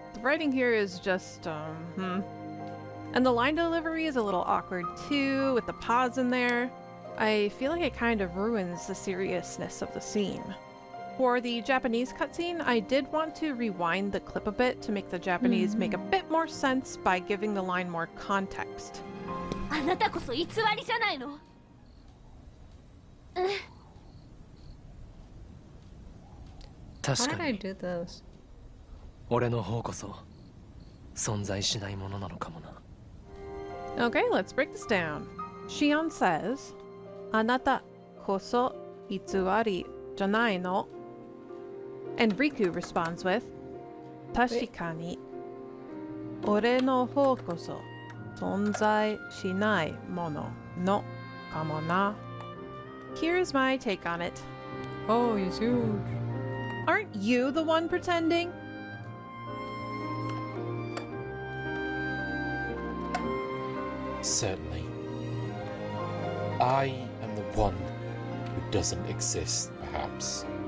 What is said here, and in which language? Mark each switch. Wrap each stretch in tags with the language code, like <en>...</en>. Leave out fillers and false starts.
<en>The writing here is just, And the line delivery is a little awkward too, with the pause in there. I feel like it kind of ruins the seriousness of the scene. For the Japanese cutscene, I did want to rewind the clip a bit to make the Japanese make a bit more sense by giving the line more context.</en> <ja>あなたこそ偽りじゃないの。</ja> <en>Why did I do those?</en> <ja>俺の方こそ存在しないものなのかもな。</ja> <en>Okay, let's break this down. Shion says,</en> <ja>あなたこそ偽りじゃないの?</ja> <en>And Riku responds with,</en> <ja>確かに俺の方こそ存在しないもののかもな.</ja> <en>Here's my take on it. Oh, he's huge. Aren't you the one pretending? Certainly. I am the one who doesn't exist, perhaps.</en>